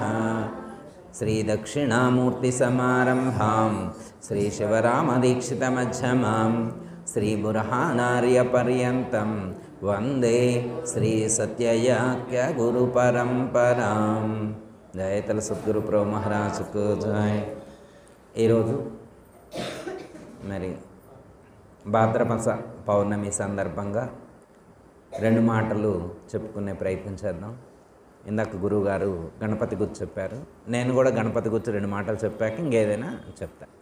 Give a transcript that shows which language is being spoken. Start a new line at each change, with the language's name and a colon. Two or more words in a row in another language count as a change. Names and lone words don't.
Sanskrit: श्री दक्षिणामूर्ति समारंभां श्री शिवरामदीक्षितमध्यमां श्री बुरहानार्य पर्यन्तं वंदे श्री सत्ययाख्य गुरु परंपरां।
Hindi: जय तल सद्गुरु प्रभु महाराज को जय।
Telugu: మరి భాద్రపద పౌర్ణమి సందర్భంగా రెండు మాటలు చెప్పుకునే ప్రయత్నం చేద్దాం. ఇందాక గురువుగారు గణపతి గురించి చెప్పారు, నేను కూడా గణపతి గురించి రెండు మాటలు చెప్పాక ఇంకేదైనా చెప్తా.